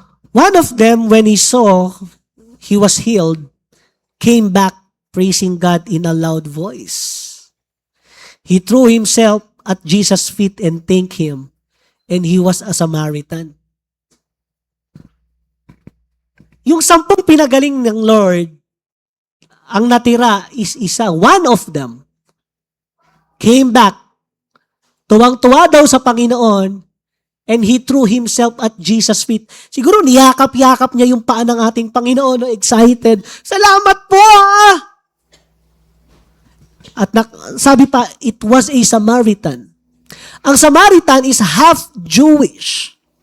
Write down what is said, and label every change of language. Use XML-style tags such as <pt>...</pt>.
<en>One of them, when he saw he was healed, came back praising God in a loud voice. He threw himself at Jesus' feet and thanked Him, and he was a Samaritan.</en> <tl>Yung 10 pinagaling ng Lord, ang natira is isa.</tl> <en>One of them came back.</en> <tl>Tuwang-tuwa daw sa Panginoon,</tl> <en>and he threw himself at Jesus' feet.</en> <tl>Siguro niyakap-yakap niya yung paa ng ating Panginoon, excited. Salamat po! At sabi pa,</tl> <en>it was a Samaritan. Ang Samaritan is half Jewish.</en>